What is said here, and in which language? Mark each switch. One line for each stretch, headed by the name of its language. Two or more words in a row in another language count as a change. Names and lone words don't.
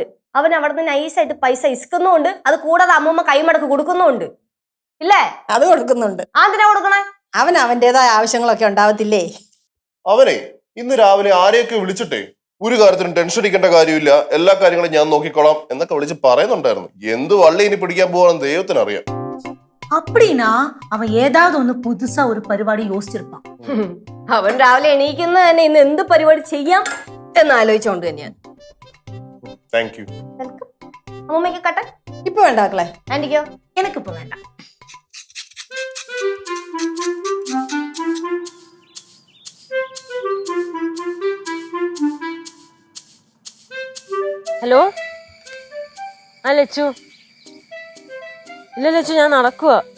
Malayalam: അവൻ അവിടെ നിന്ന് നൈസായിട്ട് പൈസ ഇസ്കുന്നുണ്ട്, അത് കൂടാതെ അമ്മൂമ്മ കൈമടക്ക് കൊടുക്കുന്നുണ്ട്. ഇല്ലേ? അത് കൊടുക്കുന്നുണ്ട്. എന്തിനാ കൊടുക്കണേ? അവൻ അവന്റേതായ ആവശ്യങ്ങളൊക്കെ ഉണ്ടാവത്തില്ലേ? അവനെ ഇന്ന് രാവിലെ ആരെയൊക്കെ വിളിച്ചിട്ടേ ഒരു കാര്യത്തിനും ടെൻഷൻ അടിക്കേണ്ട കാര്യമില്ല, എല്ലാ കാര്യങ്ങളും ഞാൻ നോക്കിക്കോളാം എന്നൊക്കെ വിളിച്ച് പറയുന്നുണ്ടായിരുന്നു. എന്ത് വള്ളി ഇനി പിടിക്കാൻ പോവാണെന്ന് ദൈവത്തിനറിയാം.
Tamil: அப்படின்னா அவன் ஏதாவது ஒண்ணு புதுசா ஒரு பரிപാടി யோசிச்சிருப்பான்.
Malayalam: അവൻ രാവിലെ എണീക്കുന്ന തന്നെ ഇന്ന് എന്ത് പരിപാടി ചെയ്യാം എന്ന് ആലോചിച്ചോണ്ട് തന്നെയാണ്.
English: thank you.
Malayalam: അമ്മൂമ്മയ്ക്ക് കട്ടെ ഇപ്പൊ വേണ്ടാക്കളെ. ആന്റിക്കോ?
Tamil: எனக்கு இப்ப வேண்டாம்.
Malayalam: ഹലോ, ആ ലച്ചു. ഇല്ല ലച്ചു, ഞാൻ നടക്കുക.